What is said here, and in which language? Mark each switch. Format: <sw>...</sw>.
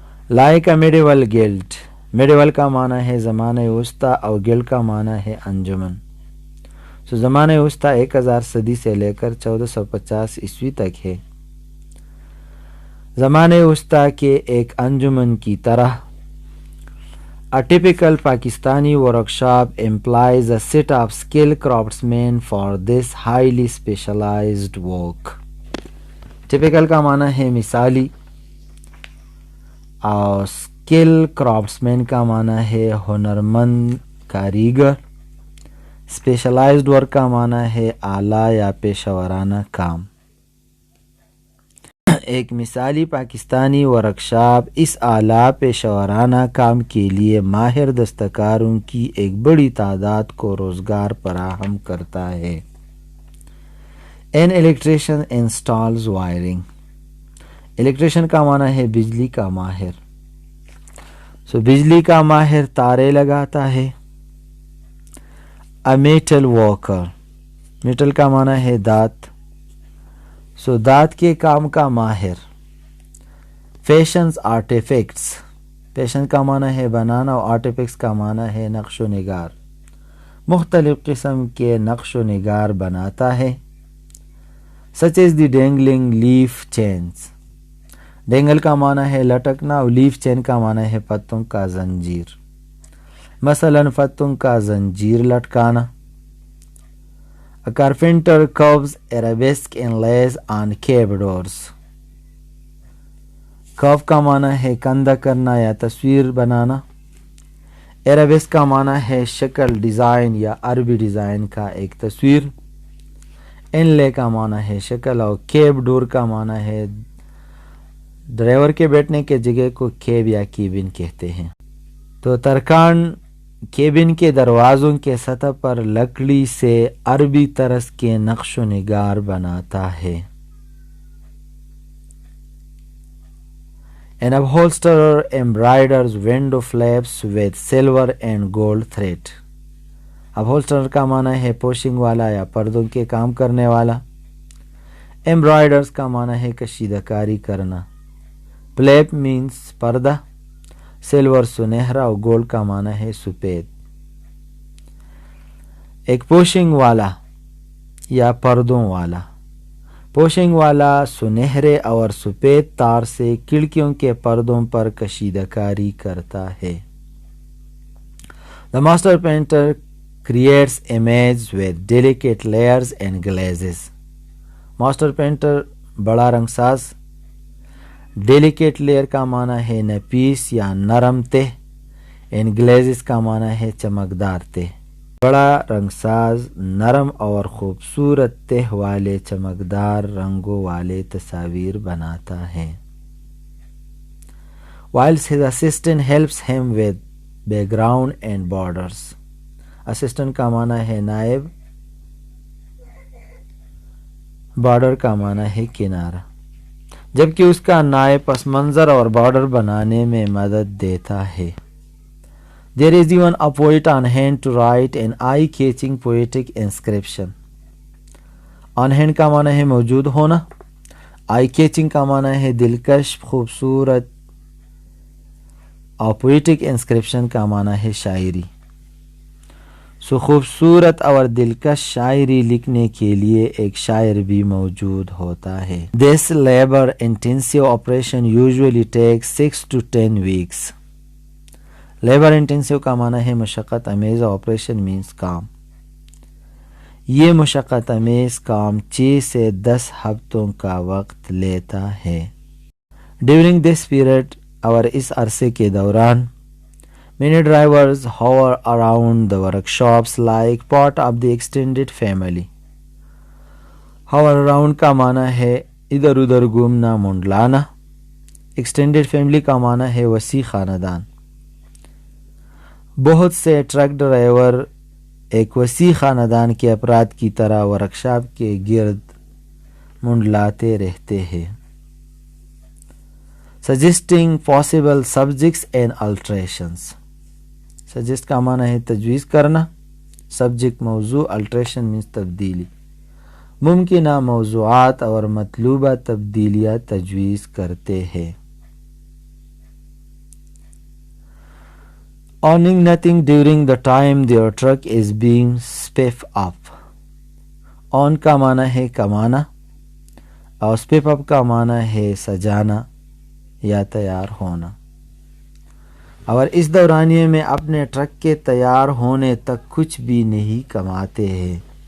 <en>Like a medieval guild.</en> <ur>Medieval کا معنی ہے زمانہ وسطی اور گلڈ کا معنی ہے انجمن. سو زمانہ وسطی 1000 صدی سے لے کر 1450 عیسوی تک ہے. زمانہ وسطی کے ایک انجمن کی طرح</ur> <en>A typical Pakistani workshop employs a set of skilled craftsmen for this highly specialized work.</en> <ur>Typical کا معنی ہے مثالی اور اسکل کرافٹسمین کا معنی ہے ہنرمند کاریگر. اسپیشلائزڈ ورک کا معنی ہے اعلیٰ یا پیشہ ورانہ کام. ایک مثالی پاکستانی ورکشاپ اس اعلیٰ پیشہ ورانہ کام کے لیے ماہر دستکاروں کی ایک بڑی تعداد کو روزگار فراہم کرتا ہے.</ur> <en>An electrician installs wiring.</en> <ur>Electrician کا معنی ہے بجلی کا ماہر. بجلی کا ماہر تارے لگاتا ہے.</ur> <en>A metal worker.</en> <ur>میٹل کا معنی ہے دات. دات کے کام کا ماہر. فیشنز آرٹیفیکٹس. فیشن کا معنی ہے بنانا اور آرٹیفیکٹس کا معنی ہے نقش و نگار. مختلف قسم کے نقش و نگار بناتا ہے.</ur> <en>such as the dangling leaf chains.</en> <ur>ڈینگل کا معنی ہے لٹکنا اور لیف چین کا معنی ہے پتوں کا زنجیر. مثلا پتوں کا زنجیر لٹکانا.</ur> <en>A carpenter carves arabesque inlays on cave doors.</en> <ur>کاف کا معنی ہے کندہ کرنا یا تصویر بنانا. ایرابیس کا معنی ہے شکل، ڈیزائن یا عربی ڈیزائن کا ایک تصویر. انلے کا معنی ہے شکل اور کیب ڈور کا معنی ہے ڈرائیور کے بیٹھنے کے جگہ کو کیب یا کیبن کہتے ہیں. تو ترکان کیبن کے دروازوں کے سطح پر لکڑی سے عربی طرز کے نقش و نگار بناتا ہے.</ur> <en>An upholsterer embroiders window flaps with silver and gold thread.</en> <ur>upholsterer کا معنی ہے پوشنگ والا یا پردوں کے کام کرنے والا. embroiders کا معنی ہے کشیدہ کاری کرنا.</ur> <en>flap means پردہ.</en> <ur>سلور سنہرا اور گولڈ کا معنی ہے سفید. ایک پوشنگ والا یا پردوں والا. پوشنگ والا سنہرے اور سفید تار سے کھڑکیوں کے پردوں پر کشیدہ کاری کرتا ہے.</ur> <en>The master painter creates images with delicate layers and glazes.</en> <ur>Master painter بڑا رنگ ساز. ڈیلیکیٹ لیئر کا معنی ہے نفیس یا نرم تہ. ان گلیزز کا معنی ہے چمکدار تہ. بڑا رنگ ساز نرم اور خوبصورت تہ والے چمکدار رنگوں والے تصاویر بناتا ہے.</ur> <en>Whilst his assistant helps him with background and borders.</en> <ur>Assistant کا معنی ہے نائب. بارڈر کا معنی ہے کنارہ. جبکہ اس کا نائب پس منظر اور بارڈر بنانے میں مدد دیتا ہے.</ur> <en>There is even a poet on hand to write an eye-catching poetic inscription.</en> <ur>On hand کا معنی ہے موجود ہونا. eye-catching کا معنی ہے دلکش خوبصورت. اور poetic inscription کا معنی ہے شاعری. سو خوبصورت اور دلکش شاعری لکھنے کے لیے ایک شاعر بھی موجود ہوتا ہے.</ur> <en>This labor-intensive operation usually takes 6 to 10 weeks.</en> <ur>Labour انٹینسیو کا معنی ہے مشقت امیز. آپریشن مینس کام. یہ مشقت امیز کام 6 سے 10 ہفتوں کا وقت لیتا ہے.</ur> <en>during this period</en> <ur>اور اس عرصے کے دوران</ur> <en>many drivers hover around the workshops like part of the extended family.</en> <ur>hover around کا معنی ہے ادھر ادھر گھومنا منڈلانا. extended family کا معنی ہے وسیع خاندان. بہت سے ٹرک ڈرائیور ایک وسیع خاندان کے افراد کی طرح ورکشاپ کے گرد منڈلاتے رہتے ہیں.</ur> <en>suggesting possible subjects and alterations.</en> <ur>suggest کا معنی ہے تجویز کرنا. subject موضوع.</ur> <en>alteration means تبدیلی.</en> <ur>ممکنہ موضوعات اور مطلوبہ تبدیلیاں تجویز کرتے ہیں.</ur> <en>owning nothing during the time their truck is being spiffed up.</en> <ur>own کا معنی ہے کمانا اور spiff up کا معنی ہے سجانا یا تیار ہونا. اور اس دورانیے میں اپنے ٹرک کے تیار ہونے تک کچھ بھی نہیں کماتے ہیں.</ur>